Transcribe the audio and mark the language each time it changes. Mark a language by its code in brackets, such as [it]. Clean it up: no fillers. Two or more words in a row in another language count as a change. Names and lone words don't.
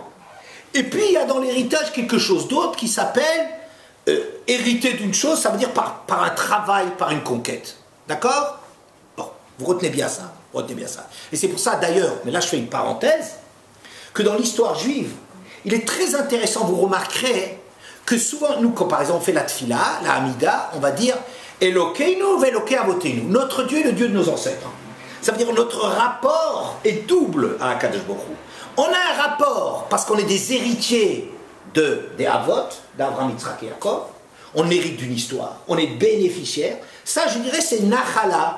[fr] Et puis il y a dans l'héritage quelque chose d'autre qui s'appelle hériter d'une chose, ça veut dire par un travail, par une conquête. D'accord? Bon, vous retenez bien ça. Et c'est pour ça d'ailleurs, mais là je fais une parenthèse, que dans l'histoire juive, il est très intéressant, vous remarquerez, que souvent, nous, quand par exemple on fait la tfila, la Hamida, on va dire [he] Elokeinu ve'Elokei avotenu. [fr] Notre Dieu est le Dieu de nos ancêtres. Ça veut dire notre rapport est double à [he] Akadosh Baruch Hu. [fr] On a un rapport parce qu'on est des héritiers des Avot, d'Abraham, Yitzhak et Yaakov. On hérite d'une histoire, on est bénéficiaire. Ça, je dirais, c'est Nachala.